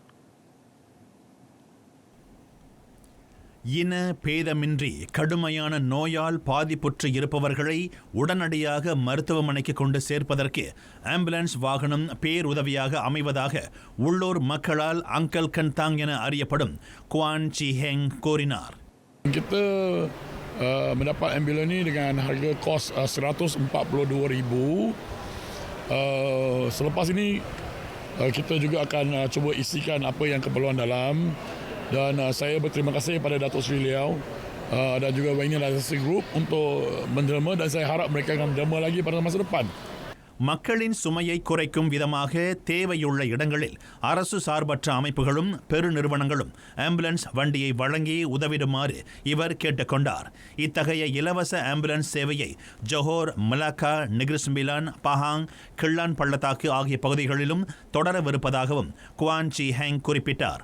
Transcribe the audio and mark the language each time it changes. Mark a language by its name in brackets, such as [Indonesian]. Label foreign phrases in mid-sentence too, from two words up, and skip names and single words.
[Tamil] இன பேதமின்றி கடுமையான நோயால் பாதிப்புற்று இருப்பவர்களை உடனடியாக மருத்துவமனைக்கு கொண்டு சேர்ப்பதற்கு ஆம்புலன்ஸ் வாகனம் பேருதவியாக அமைவதாக உள்ளூர் மக்களால் அங்கல் கன்தாங் என அறியப்படும் குவான் சி ஹெங் கூறினார். [Malay] Kita mendapat ambulans ni dengan harga kos RM142,000. Selepas ini kita juga akan cuba isikan apa yang keperluan dalam. Dan saya berterima kasih kepada Datuk Seri Liao dan juga Wayne License Group untuk menderma dan saya harap mereka akan menderma lagi pada masa depan. [Tamil] மக்களின் சுமையை குறைக்கும் விதமாக தேவையுள்ள இடங்களில் அரசு சார்பற்ற அமைப்புகளும் பெருநிறுவனங்களும் ஆம்புலன்ஸ் வண்டியை வழங்கி உதவிடுமாறு இவர் கேட்டுக்கொண்டார். இத்தகைய இலவச ஆம்புலன்ஸ் சேவையை ஜொஹோர், மலாக்கா, நிகிரிஸ்மிலான், பஹாங், கிள்ளான் பள்ளத்தாக்கு ஆகிய பகுதிகளிலும் தொடரவிருப்பதாகவும் குவான் சி ஹேங் குறிப்பிட்டார்.